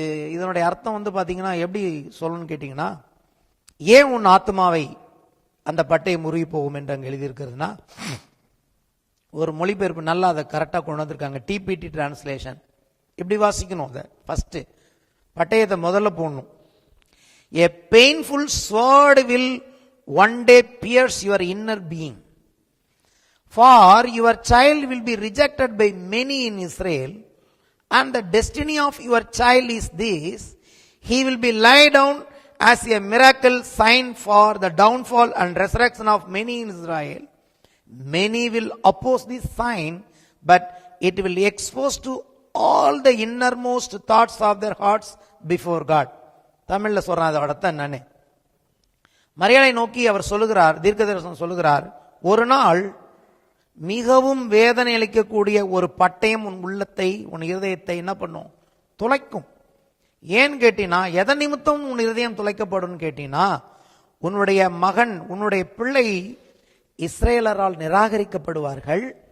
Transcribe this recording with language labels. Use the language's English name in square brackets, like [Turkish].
[Tamil] இதனுடைய அர்த்தம் பாத்தீங்கன்னா எப்படி சொல்லணும்னு கேட்டீங்கன்னா, ஏன் உன் ஆத்மாவை அந்த பட்டயம் உருவி போகும் என்று அங்க எழுதியிருக்கிறதுனா, ஒரு மொழிபெயர்ப்பு நல்லா அதை கரெக்டா கொண்டு வந்திருக்காங்க. டிபிடி டிரான்ஸ்லேஷன் இப்படி வாசிக்கணும். அதை ஃபர்ஸ்ட் பட்டயத்தை முதல்ல போடணும். [English] A painful sword will one day pierce your inner being. For your child will be rejected by many in Israel, and the destiny of your child is this: he will be laid down as a miracle sign for the downfall and resurrection of many in Israel. Many will oppose this sign, but it will expose to all the innermost thoughts of their hearts before God. [Tamil] தமிழ்ல சொல்றான் அதோட அர்த்தம் என்னன்னு. மரியாதை நோக்கி அவர் சொல்லுகிறார், தீர்க்கதரிசனம் சொல்லுகிறார், ஒரு நாள் மிகவும் வேதனை அளிக்கக்கூடிய ஒரு பட்டயம் உன் உள்ளத்தை, உன் இருதயத்தை என்ன பண்ணும்? துளைக்கும். ஏன் கேட்டினா, எதன் நிமித்தம் உன் இருதயம் துளைக்கப்படும் கேட்டினா, உன்னுடைய மகன், உன்னுடைய பிள்ளை இஸ்ரேலரால் நிராகரிக்கப்படுவார்கள்.